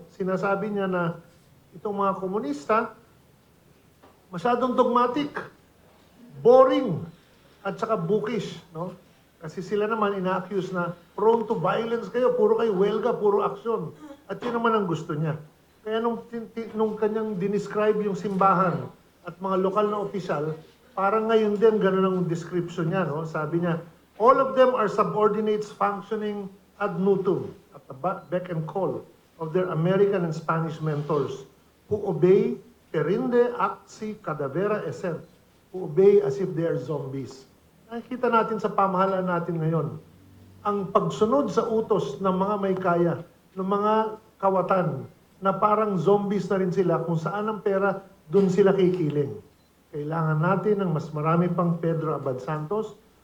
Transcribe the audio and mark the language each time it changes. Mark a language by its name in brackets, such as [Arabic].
[Filipino] Sinasabi niya na itong mga komunista, masyadong dogmatic, boring, at saka bookish. No? Kasi sila naman ina-accuse na prone to violence kayo, puro kayo welga, puro aksyon. At yun naman ang gusto niya. Kaya nung kanyang dinescribe yung simbahan at mga lokal na opisyal, parang ngayon din ganun ang description niya. No? [English] Sabi niya, all of them are subordinates functioning [Latin] ad nutum, [English] at the beck and call of their American and Spanish mentors, who obey [Latin] perinde acti cadavera essent, [English] who obey as if they are zombies. [Filipino] Nakikita natin sa pamahalaan natin ngayon, ang pagsunod sa utos ng mga may kaya, ng mga kawatan, na parang zombies na rin sila, kung saan ang pera, dun sila kikiling. Kailangan natin ng mas marami pang Pedro Abad Santos.